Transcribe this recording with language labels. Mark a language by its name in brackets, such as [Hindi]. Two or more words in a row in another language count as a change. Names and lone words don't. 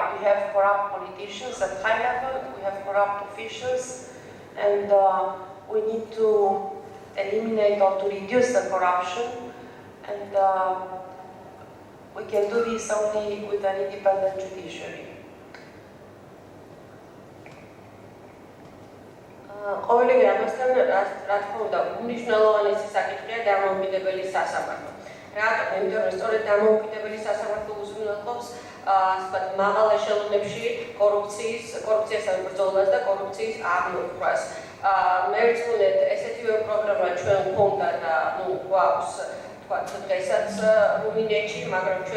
[English] We have corrupt politicians at high level, we have corrupt officials, and we need to eliminate or to reduce the corruption, and we can do this only with an independent judiciary. [Georgian] ყოველივე ამასთან, რა თქმა უნდა, უმნიშვნელოვანესი საკითხია დამოუკიდებელი სასამართლო. რატომ? იმიტომ რომ სწორედ დამოუკიდებელი სასამართლო უზრუნველყოფს მაღალ ეშელონებში კორუფციასთან ბრძოლას და კორუფციის აღმოფხვას. მერწმუნეთ, ესეთივე პროგრამა ჩვენ გვქონდა და გვაქვს დღესაც რუმინეთში, მაგრამ ჩვენ